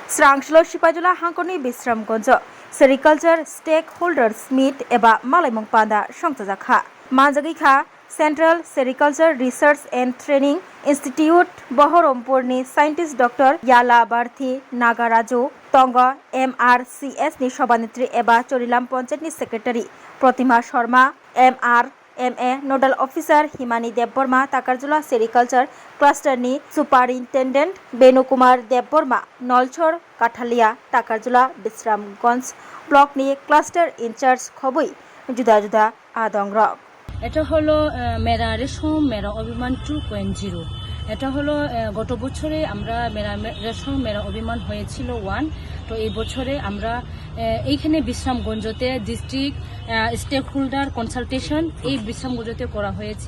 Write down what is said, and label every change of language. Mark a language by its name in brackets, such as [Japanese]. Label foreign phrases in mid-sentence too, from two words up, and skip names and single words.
[Kok Borok] स्रांसल सिपाइजुला हांखरनि बिश्रामगंज सेरिकालचार [English] stakeholders meet [Kok Borok] एबा मालायमंग पादा संजाखा मानजागैखा सेंट्रल सेरिकालचार रिसर्च एंड ट्रेनिंग इंस्टीट्यूट बहरमपुरनि साइंटिस्ट डॉक्टर याला बार्थी नागाराजु तंग MRCS नि सभानेत्री एबा चोरिलाम पंचायतनि सेक्रेटारि प्रतिमा शर्मा MRMA [English] nodal officer [Kok Borok] हिमानी देवबर्मा ताकारजुला [English] sericulture clusterni [Kok Borok] सुपारिनटेंडेंट बेनुकुमार देवबर्मा नलछर काठालिया ताकारजुला बिश्रामगंज ब्लकनि [English] cluster in-charge [Kok Borok] खबुई जुदा जुदा आदंग्रक [Bangla] এটা হলো মেরা রেশম মেরা অভিমান 2.0 এটা হলো গত বছরে আমরা মেরা রেশম মেরা অভিমান হয়েছিল 1 তো এই বছরে আমরা এইখানে বিশ্রামগঞ্জতে [English] district stakeholder consultation [Bangla] এই বিশ্রামগঞ্জতে করা হয়েছে।